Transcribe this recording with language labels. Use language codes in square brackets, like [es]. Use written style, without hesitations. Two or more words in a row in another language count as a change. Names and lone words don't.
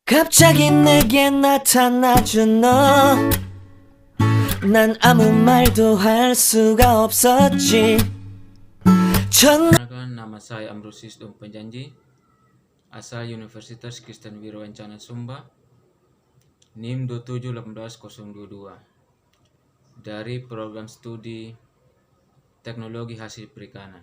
[ko] 갑자기 내게 나타나준 너. 난 아무 말도 할 수가 없었지. [id] Perkenalkan, nama saya Ambrosius Dom Penjanji, asal Universitas Kristen Wirawancana Sumba, NIM 2718022, dari program studi Teknologi Hasil Perikanan.